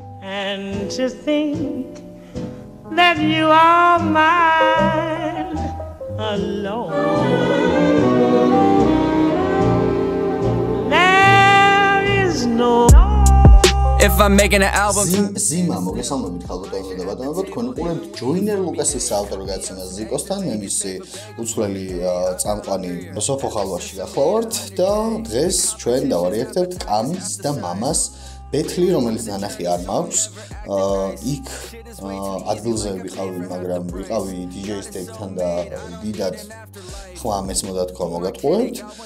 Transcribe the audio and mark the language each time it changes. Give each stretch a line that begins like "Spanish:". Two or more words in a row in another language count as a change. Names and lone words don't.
English: And to think that you are mine alone. There is no If I'm making an album
Georgian: Zima მოგესალმებით ხალხო და ბატონებო თქვენ უყურებთ ჯოინერ ლუკასის ავტორ გაცემას ზიკოსთან მე მისი უცვლელი წამყვანი სოფო ხალვაში გახლავართ და დღეს ჩვენ დავარეაქტებთ კამის და მამას ბეთლი რომელიც ნანახი არ მაქვს იქ ადგილზე ვიყავი მაგრამ ვიყავი DJ-სთან და დიდად ხმა მესმოდა თქვა მოგატყუებთ